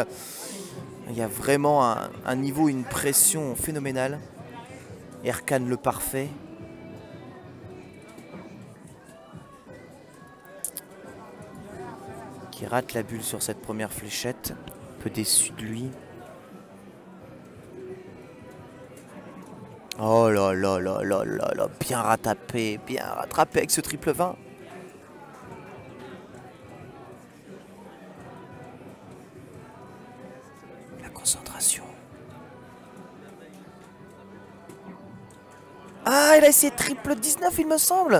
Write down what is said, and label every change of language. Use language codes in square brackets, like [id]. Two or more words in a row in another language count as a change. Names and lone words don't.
[fr] Il y a vraiment un niveau, une pression phénoménale. Erkan le parfait. qui rate la bulle sur cette première fléchette. Un peu déçu de lui. Oh là là là là là là, bien rattrapé avec ce triple 20. La concentration. Ah, il a essayé triple 19, il me semble.